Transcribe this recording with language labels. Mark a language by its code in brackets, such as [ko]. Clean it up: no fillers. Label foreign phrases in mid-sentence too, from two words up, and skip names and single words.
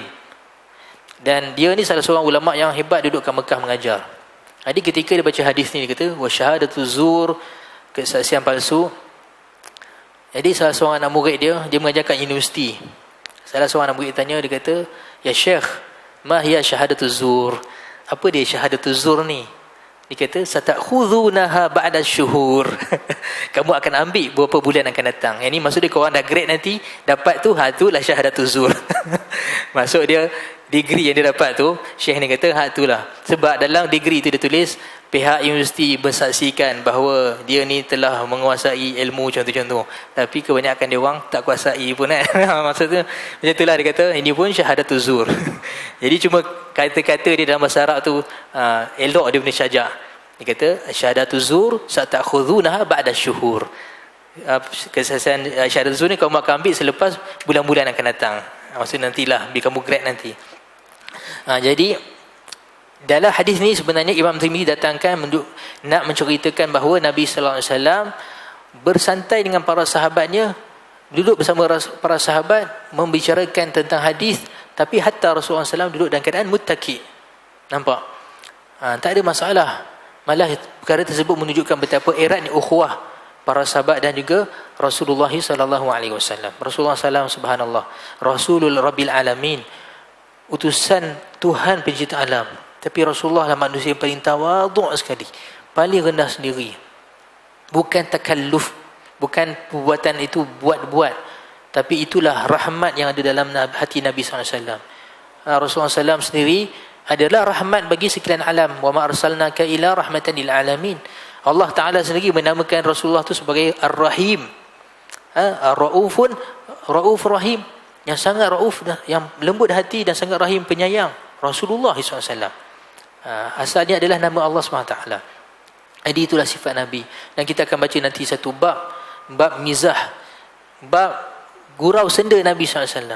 [ms] Dan dia ni salah seorang ulama yang hebat duduk kat Mekah mengajar. Jadi ketika dia baca hadis ni, dia kata [ar] وشهادة الزور, [ms] kesaksian palsu. Jadi salah seorang anak murid dia mengajar kat universiti. Salah seorang anak murid tanya, dia kata, [ar] يا شيخ, ما هي شهادة الزور? [ms] Apa dia [ar] شهادة الزور [ms] ni? Dia kata, [ar] ستأخذونها بعد شهور. [ms] Kamu akan ambil beberapa bulan akan datang. Yang ni maksud dia, korang dah grade nanti, dapat tu, itulah syahadatu zur. Maksud dia, degree yang dia dapat tu, Syekh ni kata, itulah. Sebab dalam degree tu dia tulis, pihak universiti bersaksikan bahawa dia ni telah menguasai ilmu contoh-contoh. Tapi kebanyakan dia orang tak kuasai pun kan. Maksudnya macam itulah, dia kata ini pun [ar] شهادة الزور. [ms] Jadi cuma kata-kata dia dalam bahasa Arab tu elok dia punya syajak. Dia kata [ar] شهادة الزور ستأخذونها بعد شهور. [ms] Kesaksian [ar] شهادة الزور [ms] ni kamu akan ambil selepas bulan-bulan akan datang. Maksudnya nantilah bila kamu grad nanti. Jadi dalam hadis ni sebenarnya Imam Tirmizi datangkan nak menceritakan bahawa Nabi [ar] صلى الله عليه وسلم [ms] bersantai dengan para sahabatnya, duduk bersama para sahabat membicarakan tentang hadis, tapi hatta Rasulullah SAW duduk dalam keadaan muttaki. Nampak? Tak ada masalah. Malah perkara tersebut menunjukkan betapa eratnya ukhuwah para sahabat dan juga Rasulullah [ar] صلى الله عليه وسلم. رسول الله صلى الله سبحان الله، رسول رب العالمين, [ms] utusan Tuhan pencipta alam. Tapi Rasulullah adalah manusia yang paling tawaduk sekali, paling rendah sendiri. Bukan takalluf, bukan perbuatan itu buat-buat, tapi itulah rahmat yang ada dalam hati Nabi SAW. Rasulullah SAW sendiri adalah rahmat bagi sekalian alam. [ar] وما أرسلناك إلا رحمة للعالمين. [ms] Allah Ta'ala sendiri menamakan Rasulullah itu sebagai Ar-Rahim, Ar-Ra'ufun, Ra'uf Rahim, yang sangat Ra'uf, yang lembut hati dan sangat Rahim, penyayang. Rasulullah SAW asalnya adalah nama Allah SWT. Jadi itulah sifat Nabi. Dan kita akan baca nanti satu bab mizah, bab gurau senda Nabi SAW.